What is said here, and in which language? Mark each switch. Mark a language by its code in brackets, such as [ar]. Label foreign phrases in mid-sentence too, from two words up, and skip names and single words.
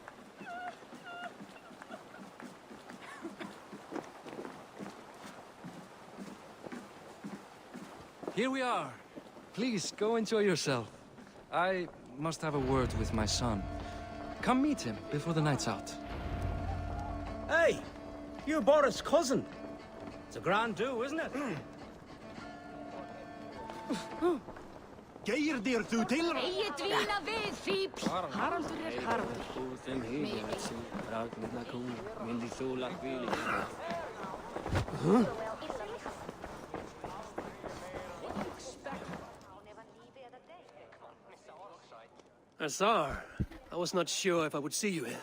[en] Here we are. Please, go enjoy yourself. I must have a word with my son. Come meet him before the night's out. Hey, you're Boris' cousin. It's a grand do, isn't it? [non] Geir dir þú til? Eigi dvíla við, fíbl! Haraldur Haraldur. [en] Azar, I was not sure if I would see you here.